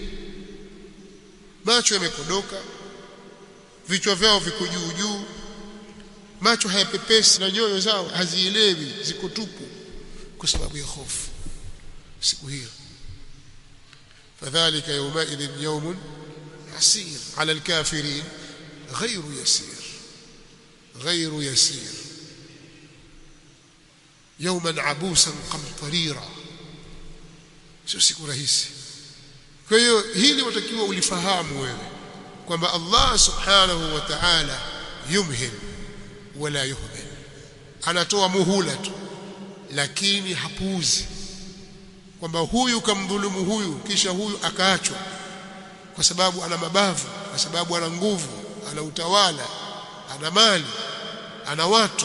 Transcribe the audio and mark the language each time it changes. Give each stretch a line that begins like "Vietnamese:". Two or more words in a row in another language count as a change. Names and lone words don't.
Swahili: Macho yamekodoka, vichwa vyao viko juu juu, macho hayapepesi na nyoyo zao hazielewi, ziko tupu kwa sababu ya hofu siku hiyo.
Arabic: فذلك يومئذ يوم عسير على الكافرين غير يسير يوما عبوسا قمطريرا,
Swahili: sio siku rahisi. Kwa hiyo hili watakiwa ulifahamu wewe kwamba Allah
Arabic: سبحانه وتعالى يمهل ولا يهمل,
Swahili: anatoa muhula tu lakini hapuuzi, kwamba huyu kamdhulumu huyu kisha huyu akaachwa kwa sababu ana mabavu, kwa sababu ana nguvu, ana utawala, ana mali, ana watu.